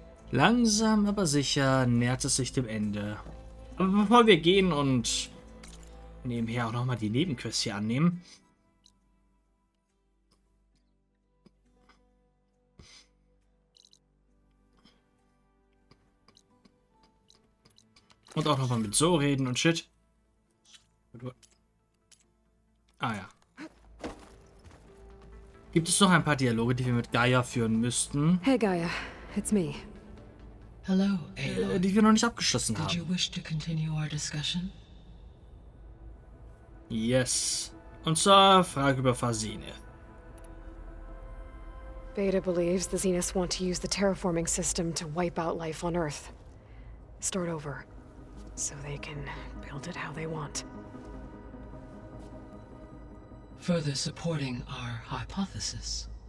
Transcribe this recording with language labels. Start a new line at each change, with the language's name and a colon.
German: Langsam aber sicher nähert es sich dem Ende. Aber bevor wir gehen und nebenher auch nochmal die Nebenquests hier annehmen, und auch nochmal mit so reden und shit. Ah ja. Gibt es noch ein paar Dialoge, die wir mit Gaia führen müssten?
English: Hey Gaia, it's me. Hello, Aloy.
German: Die wir noch nicht abgeschlossen
English: Did
German: haben.
English: you wish to continue our discussion? Yes.
German: Und zwar Frage über Fasine.
English: Beta believes the Zeniths want to use the terraforming system to wipe out life on Earth. Start over, so they can build it how they want. Further supporting our hypothesis.